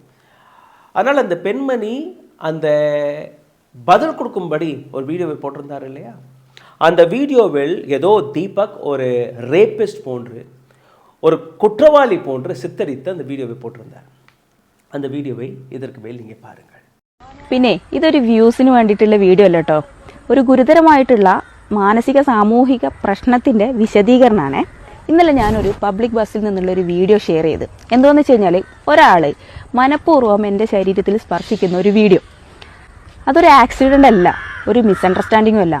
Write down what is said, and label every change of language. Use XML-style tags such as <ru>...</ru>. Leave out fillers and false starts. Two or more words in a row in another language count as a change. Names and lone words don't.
<ta>அதனால் அந்த பெண்மணி அந்த பதில் கொடுக்கும்படி ஒரு வீடியோவை போட்டிருந்தார் இல்லையா, அந்த வீடியோவில் ஏதோ தீபக் ஒரு ரேபிஸ்ட் போன்று, ஒரு குற்றவாளி போன்று சித்தரித்து அந்த வீடியோவை போட்டிருந்தார். அந்த വീഡിയോவை இதற்கு மேல் நீங்கள் പാരുங்கள்.</ta> <ml>പിന്നെ ഇതൊരു വ്യൂസിന് വേണ്ടിയിട്ടുള്ള വീഡിയോ അല്ല കേട്ടോ, ഒരു ഗുരുതരമായിട്ടുള്ള മാനസിക സാമൂഹിക പ്രശ്നത്തിൻ്റെ വിശദീകരണമാണ്. ഇന്നലെ ഞാനൊരു</ml> <en>public bus</en> <ml>നിന്നുള്ളൊരു വീഡിയോ ഷെയർ ചെയ്ത്. എന്താണെന്ന് വെച്ച് കഴിഞ്ഞാൽ, ഒരാൾ മനഃപൂർവ്വം എൻ്റെ ശരീരത്തിൽ സ്പർശിക്കുന്ന ഒരു വീഡിയോ, അതൊരു ആക്സിഡൻ്റ് അല്ല, ഒരു മിസ്അണ്ടർസ്റ്റാൻഡിങ്ങും അല്ല.</ml>